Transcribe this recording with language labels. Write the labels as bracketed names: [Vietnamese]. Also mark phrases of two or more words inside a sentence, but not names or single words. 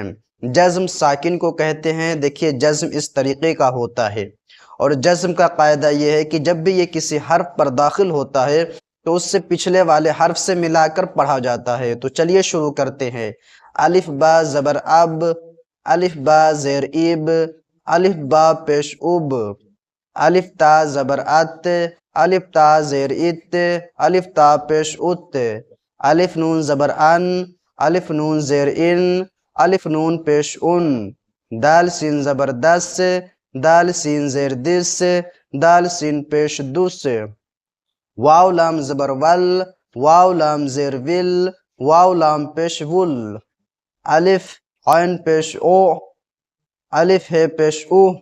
[Urdu] جزم ساکن کو کہتے ہیں۔ دیکھیے جزم اس طریقے کا ہوتا ہے، اور جزم کا قاعدہ یہ ہے کہ جب بھی یہ کسی حرف پر داخل ہوتا ہے تو اس سے پچھلے والے حرف سے ملا کر پڑھا جاتا ہے۔ تو چلیے شروع کرتے ہیں۔ الف با زبر اب، الف با زیر ایب، الف با پیش اوب، الف تا زبر ات، الف تا زیر ات، الف تا پیش ات، الف نون زبر ان، الف نون زیر ان، الف نون پیش ان، دال سین زبر دس، دال سین زیر دس، دال سین پیش دس، واو لام زبر ول، واو لام زیر ول، واو لام پیش ول، الف عین پیش او، الف ہے پیش او،